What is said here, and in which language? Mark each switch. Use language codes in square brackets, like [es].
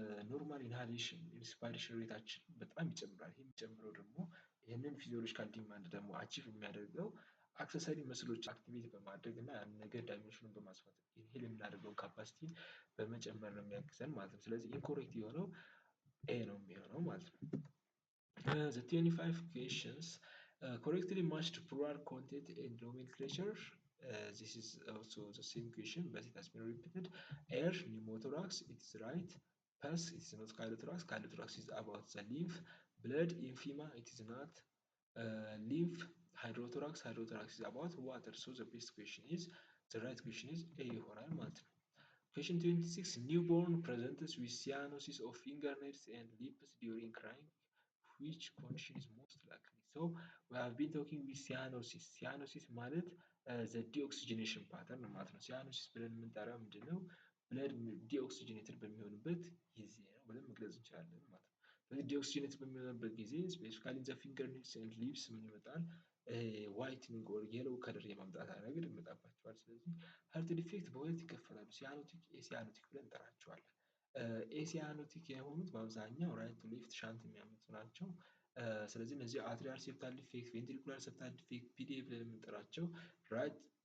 [am] ኖርማል ኢንሃሌሽን ኢንስፓይሬሽን ሬታችን በጣም ይጨምራል። ይህ የሚጨምረው ደግሞ ይህንን ፊዚዮሎጂካል ዲማንድ ደግሞ አቺቭ የሚያደርገው አክሰሰሪ መስሎች አክቲቬት በማድረግ እና ያን ነገር ዳይሜንሽኑን በማስፋት ኢንሄል የምናደርገውን ካፓሲቲ በመጨመር ነው የሚያግዘን ማለት ነው። ስለዚህ ኢንኮሬክት የሆነው ኤ ነው የሚሆነው ማለት ነው። [en] The 25 questions correctly matched plural content and nomenclature. This is also the same question but it has been repeated. Air, pneumothorax, it is right. Pus, it is not chylothorax. Chylothorax is about the lymph. Blood, emphysema, it is not. Lymph, hydrothorax, hydrothorax is about water. So the best question is, the right question is A [am] ይሆናል ማለት ነው። [en] Question 26, newborn presents with cyanosis of fingernails and lips during crying. Which condition is most likely? So we have been talking with cyanosis. [am] Cyanosis ማለት [en] the deoxygenation pattern [am] ማለት ነው። cyanosis ብለን የምንጠራው ምንድን ነው? ብለድ ዲኦክሲጅኔትድ በሚሆንበት ጊዜ ነው ብለን መግለጽ እንችላለን ማለት ነው። ስለዚህ ዲኦክሲጅኔትድ በሚሆንበት ጊዜ ስፔሲፊካሊ ዘ ፊንገርኔልስ ኤንድ ሊፕስ ምን ይመጣል? ዋይትኒንግ ኦር የሎው ከለር የማምጣት ነገር ይመጣባቸዋል። ስለዚህ ሀርት ዲፌክት በሁለት ይከፈላሉ። ሲያኖቲክ፣ ኤሲያኖቲክ ብለን እንጠራቸዋለን። ኤሲያኖቲክ የሆኑት በአብዛኛው ራይት ቱ ሌፍት ሻንት የሚያመጡ ናቸው። ስለዚህ እነዚህ አትሪያል ሴፕታል ዲፌክት፣ ቬንትሪኩላር ሴፕታል ዲፌክት፣ ፒዲኤ ብለን የምንጠራቸው ራይት